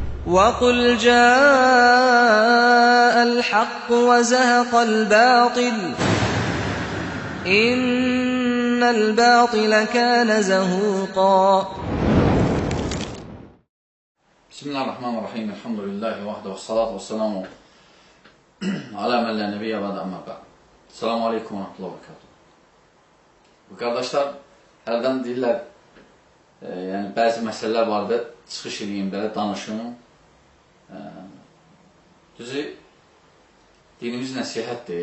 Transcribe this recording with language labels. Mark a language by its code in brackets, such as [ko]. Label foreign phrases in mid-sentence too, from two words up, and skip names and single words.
[ar] وَقُلْ جَاءَ الْحَقُّ وَزَهَقَ الْبَاطِلُ إِنَّ الْبَاطِلَ كَانَ زَهُوقًا. Bismillahirrahmanirrahim. الحمد لله وحده والصلاة والسلام على من لا نبي بعده أما بعد. السلام عليكم ورحمة الله وبركاته. [az] Bu qardaşlar hərdən deyirlər, yəni bəzi məsələlər vardı, çıxış edeyim, belə danışım. Düzü, dinimiz nəsihətdir.